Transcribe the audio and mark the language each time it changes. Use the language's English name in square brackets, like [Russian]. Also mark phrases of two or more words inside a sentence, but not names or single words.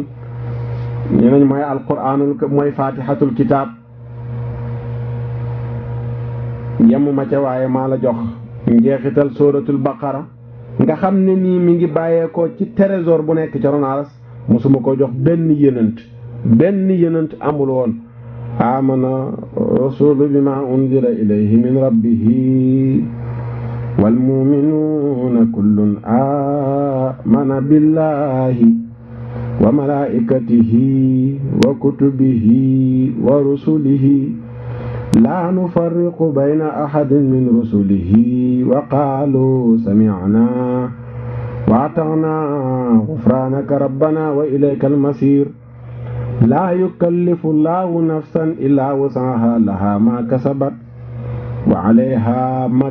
[Wolof] nee nañ mooy alquraanul mooy [Arabic] فاتحة الكتاب. [Wolof] yemuma ca waaye maa la jox njeexital sóoratul baqara nga xam ne nii mi ngi bàyyeekoo ci trésor bu nekk ca ron aras musuma ko jox benn yonent amul woon [Arabic] آمن الرسول بما أنزل إليه من ربه والمؤمنون كل آمن بالله و ملائكته وكتبه ورسله لا نفرق بين أحد من رسله وقالوا سمعنا وأطعنا غفرانك ربنا وإليك المصير لا يكلف الله نفسا إلا وسعها لها ما كسبت وعليها ما